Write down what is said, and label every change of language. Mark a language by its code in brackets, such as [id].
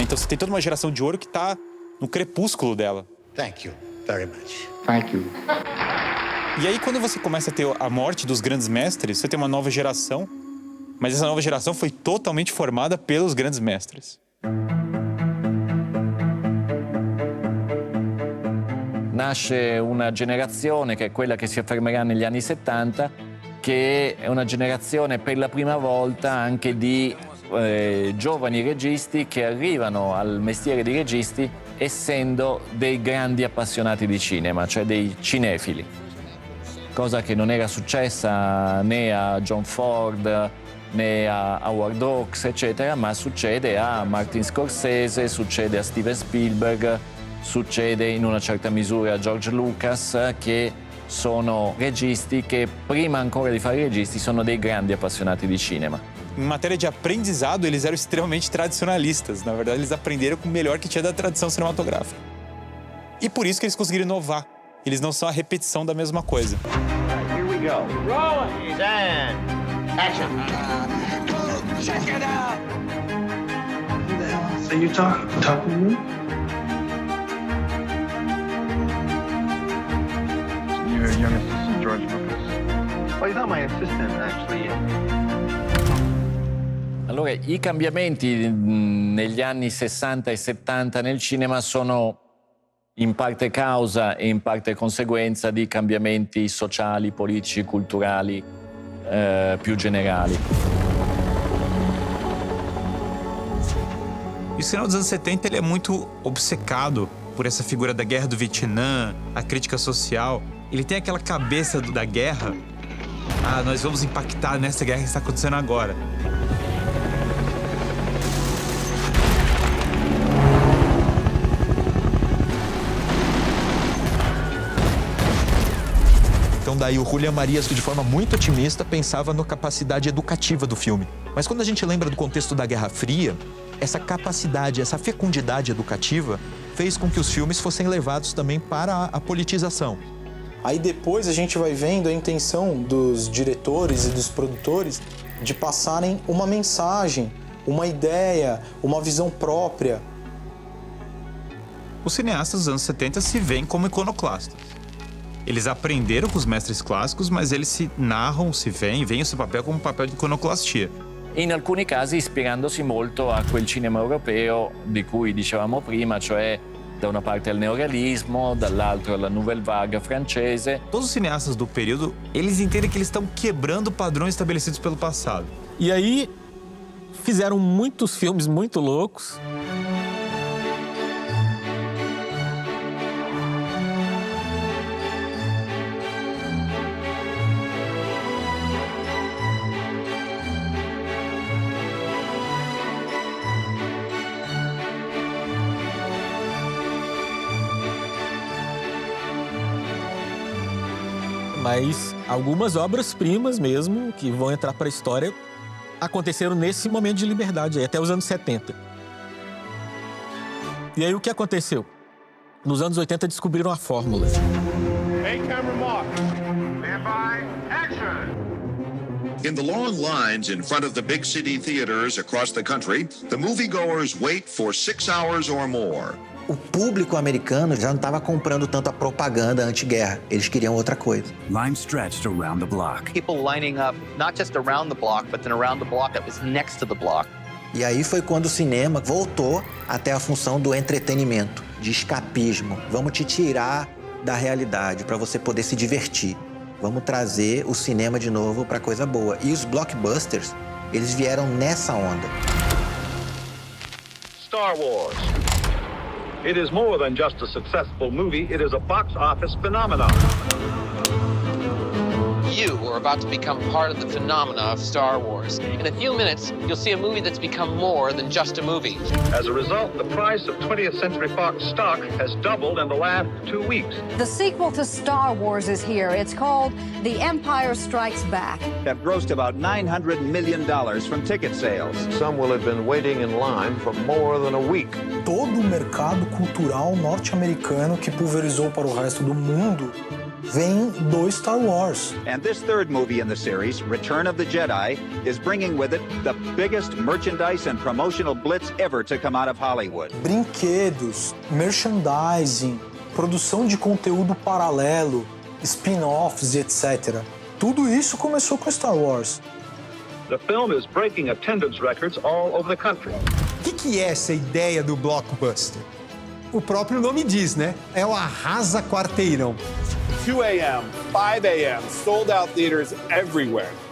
[pt] Então você tem toda uma geração de ouro que está no crepúsculo dela. [en] Thank you very much. Thank you. [pt] E aí, quando você começa a ter a morte dos grandes mestres, você tem uma nova geração, mas essa nova geração foi totalmente formada pelos grandes mestres. [it] Nasce una generazione che è quella che si affermerà negli anni 70, che è una generazione per la prima volta anche di giovani registi che arrivano al mestiere di registi essendo dei grandi appassionati di cinema, cioè dei cinefili. Cosa che non era successa né a John Ford né a Howard Hawks, eccetera, ma succede a Martin Scorsese, succede a Steven Spielberg, succede in una certa misura a George Lucas, che sono registi che prima ancora di fare registi sono dei grandi appassionati di cinema. [pt] Em matéria de aprendizado, eles eram extremamente tradicionalistas. Na verdade, eles aprenderam com o melhor que tinha da tradição cinematográfica. E por isso que eles conseguiram inovar. Eles não são a repetição da mesma coisa. [en] Here we go. Rolling. Stand. Action. Check it out. Who the hell are you talking to me? Your young assistant, George Lucas. Well, he's not my assistant, actually. [it] Allora, i cambiamenti negli anni 60 e 70 nel cinema sono in parte causa e in parte conseguenza di cambiamenti sociali, politici, culturali più generali. [pt] E o cinema dos anos 70 ele é muito obcecado por essa figura da guerra do Vietnã, a crítica social. Ele tem aquela cabeça da guerra. Nós vamos impactar nessa guerra que está acontecendo agora. Então daí o Julián Marías, que de forma muito otimista, pensava na capacidade educativa do filme. Mas quando a gente lembra do contexto da Guerra Fria, essa capacidade, essa fecundidade educativa fez com que os filmes fossem levados também para a politização. Aí depois a gente vai vendo a intenção dos diretores e dos produtores de passarem uma mensagem, uma ideia, uma visão própria. Os cineastas dos anos 70 se veem como iconoclastas. Eles aprenderam com os mestres clássicos, mas eles se narram, se veem o seu papel como um papel de iconoclastia. [it] In alcuni casi ispirandosi molto a quel cinema europeo di cui dicevamo prima, cioè da una parte al neorealismo, dall'altro alla nouvelle vague francese. [pt] Todos os cineastas do período, eles entendem que eles estão quebrando padrões estabelecidos pelo passado. E aí fizeram muitos filmes muito loucos. Mas algumas obras-primas mesmo, que vão entrar para a história, aconteceram nesse momento de liberdade, aí, até os anos 70. E aí o que aconteceu? Nos anos 80 descobriram a fórmula. [en] Hey, camera mark. Stand by. Action. In the long lines in front of the big city theaters across the country, the moviegoers wait for 6 hours or more. [pt] O público americano já não estava comprando tanto a propaganda anti-guerra. Eles queriam outra coisa. [en] Line stretched around the block. People lining up, not just around the block, but then around the block that was next to the block. [pt] E aí foi quando o cinema voltou até a função do entretenimento, de escapismo. Vamos te tirar da realidade para você poder se divertir. Vamos trazer o cinema de novo para coisa boa. E os blockbusters, eles vieram nessa onda. [en] Star Wars. It is more than just a successful movie, it is a box office phenomenon. You are about to become part of the phenomena of Star Wars. In a few minutes, you'll see a movie that's become more than just a movie. As a result, the price of 20th Century Fox stock has doubled in the last 2 weeks. The sequel to Star Wars is here. It's called The Empire Strikes Back. Have grossed about $900 million from ticket sales. Some will have been waiting in line for more than a week. [pt] Todo o mercado cultural norte-americano que pulverizou para o resto do mundo vem do Star Wars. [en] And this third movie in the series, Return of the Jedi, is bringing with it the biggest merchandise and promotional blitz ever to come out of Hollywood. [pt] Brinquedos, merchandising, produção de conteúdo paralelo, spin-offs e etc. Tudo isso começou com Star Wars. [en] The film is breaking attendance records all over the country. [pt] O que é essa ideia do blockbuster? O próprio nome diz, né? É o arrasa quarteirão. [en] 2 a.m., 5 a.m., sold out theaters everywhere.